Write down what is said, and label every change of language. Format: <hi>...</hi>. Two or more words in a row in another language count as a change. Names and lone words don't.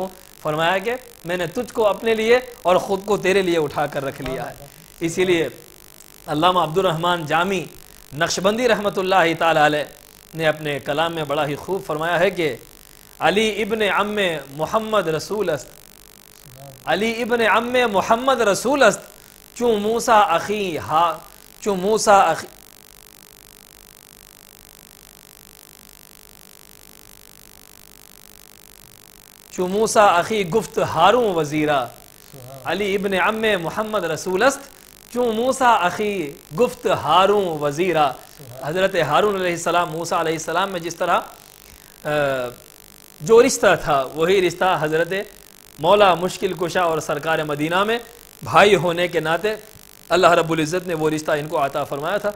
<ur>فرمایا کہ میں نے تجھ کو اپنے لیے اور خود کو تیرے لیے اٹھا کر رکھ لیا ہے۔ اسی لیے علامہ عبد الرحمن جامی نقشبندی</ur> <ar>رحمۃ اللہ تعالی علیہ</ar> <ur>نے اپنے کلام میں بڑا ہی خوب فرمایا ہے کہ</ur> <fa>علی ابن عم محمد رسول است، علی ابن عم محمد رسول است، چون موسیٰ اخی چون موسیٰ اخی چون موسیٰ اخی گفت ہارون وزیرہ، علی ابن عم محمد رسول است، چون موسیٰ اخی گفت ہارون وزیرہ۔</fa> <ur>حضرت ہارون</ur> <ar>علیہ السلام</ar> <ur>موسیٰ</ur> <ar>علیہ السلام</ar> <ur>میں جس طرح جو رشتہ تھا وہی رشتہ حضرت مولا مشکل کشا اور سرکار مدینہ میں بھائی ہونے کے ناطے اللہ رب العزت نے وہ رشتہ ان کو عطا فرمایا تھا۔</ur>